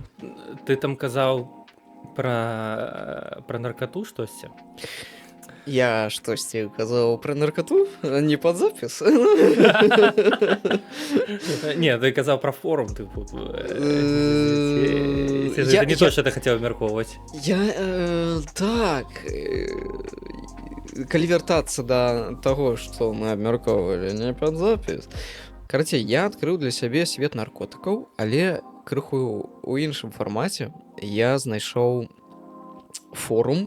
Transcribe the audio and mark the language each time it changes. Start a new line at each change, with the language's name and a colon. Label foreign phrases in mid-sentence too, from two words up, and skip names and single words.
Belarusian: Ты там казаў пра наркату штосьці? Я штосьці казаў пра наркату? Не пад запіс? Не, ты казаў пра форум.
Russian: Это не то, что ты хотел абмяркоўваць.
Belarusian: Так. Калі вяртацца да таго, што мы абмяркоўвалі не пад запіс. Карацей, я адкрыў для сябе свет наркотыкаў, але крыху у іншым фармаце я знайшоў форум.